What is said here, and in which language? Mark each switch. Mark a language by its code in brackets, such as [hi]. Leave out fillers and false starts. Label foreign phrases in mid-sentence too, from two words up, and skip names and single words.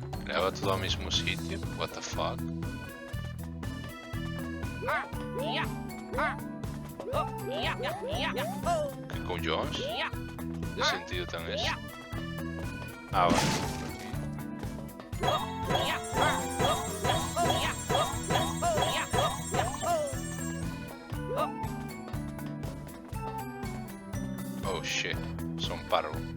[gl] Leva todo ao mesmo sitio. [en] What the fuck? [gl] Que collóns? De sentido ten este? Ah, vale. [en] Oh shit, [gl] son parvo.